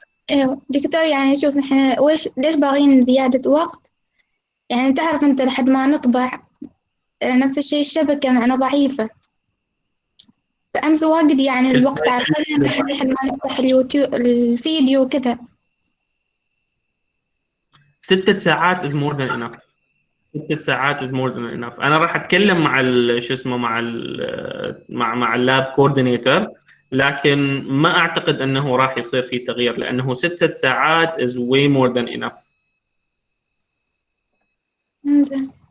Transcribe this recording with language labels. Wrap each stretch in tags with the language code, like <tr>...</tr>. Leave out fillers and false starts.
<ar>ايوه دكتور، يعني شوف نحن ليش باغين زيادة وقت؟ يعني تعرف انت لحد ما نطبع نفس الشيء الشبكة معنا ضعيفة. أمس واجد يعني الوقت عارفين إحنا ما نفتح اليوتيوب الفيديو كذا.</ar> <en>6 ساعات is more than enough. 6 ساعات is more than enough.</en> <ar>انا راح اتكلم مع شو اسمه مع اللاب كوردينيتور، لكن ما اعتقد انه راح يصير في تغيير، لانه 6 ساعات</ar> <en>is way more than enough.</en> <ar>إنزين.</ar>